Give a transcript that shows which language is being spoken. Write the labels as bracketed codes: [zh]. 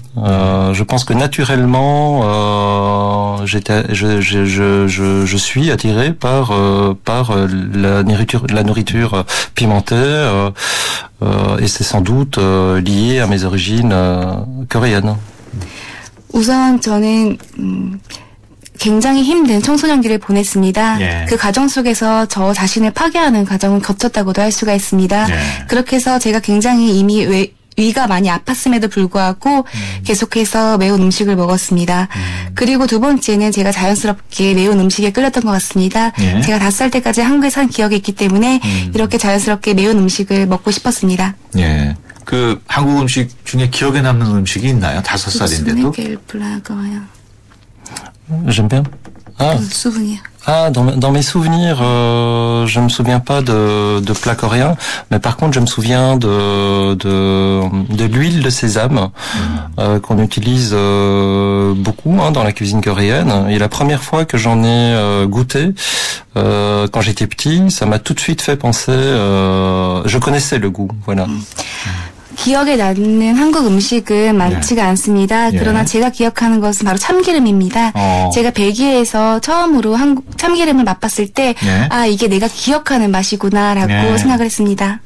[fr] Je pense que naturellement, je suis attiré par la nourriture pimentée, et c'est sans doute lié à mes origines coréennes. [ko] 우선 저는 굉장히 힘든 청소년기를 보냈습니다. 그 과정 속에서 저 자신을 파괴하는 과정을 거쳤다고도 할 수가 있습니다. 그렇게 해서 제가 굉장히 이미 위가 많이 아팠음에도 불구하고 계속해서 매운 음식을 먹었습니다. 그리고 두 번째는 제가 자연스럽게 매운 음식에 끌렸던 것 같습니다. 제가 5살 때까지 한국에 산 기억이 있기 때문에 이렇게 자연스럽게 매운 음식을 먹고 싶었습니다. 예. 그 한국 음식 중에 기억에 남는 음식이 있나요? 5살인데도? [fr] J'aime bien. Souvenir. Dans mes souvenirs, je me souviens pas de plats coréens, mais par contre je me souviens de l'huile de sésame qu'on utilise beaucoup dans la cuisine coréenne. Et la première fois que j'en ai goûté, quand j'étais petit, ça m'a tout de suite fait penser. Je connaissais le goût, voilà. [ko] 기억에 남는 한국 음식은 많지가 않습니다. 그러나 제가 기억하는 것은 바로 참기름입니다. 제가 벨기에에서 처음으로 참기름을 맛봤을 때, 이게 내가 기억하는 맛이구나라고 생각을 했습니다.